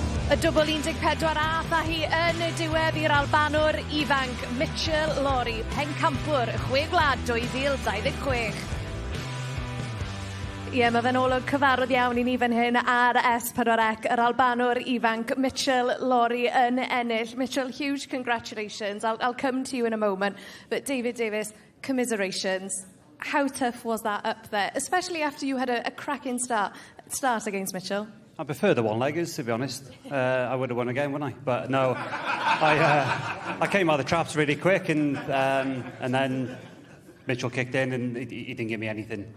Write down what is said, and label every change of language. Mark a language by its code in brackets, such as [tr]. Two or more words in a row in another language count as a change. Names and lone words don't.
[cy] Y dwbl 14 ath a hi yn y diwedd i'r Albanwr ifanc Mitchell Lawry, pencampwr Chwe Gwlad 2026. Ie, mae fe'n olwg cyfarwydd iawn i ni fan hyn ar S4C, yr Albanwr ifanc Mitchell Lawry yn ennill. [en] Mitchell, huge congratulations. I'll come to you in a moment. But David Davis, commiserations. How tough was that up there, especially after you had a cracking start against Mitchell? I prefer the one-leggers, to be honest. I would have won again, wouldn't I? But no, I came out of the traps really quick, and then Mitchell kicked in, and he didn't give me anything.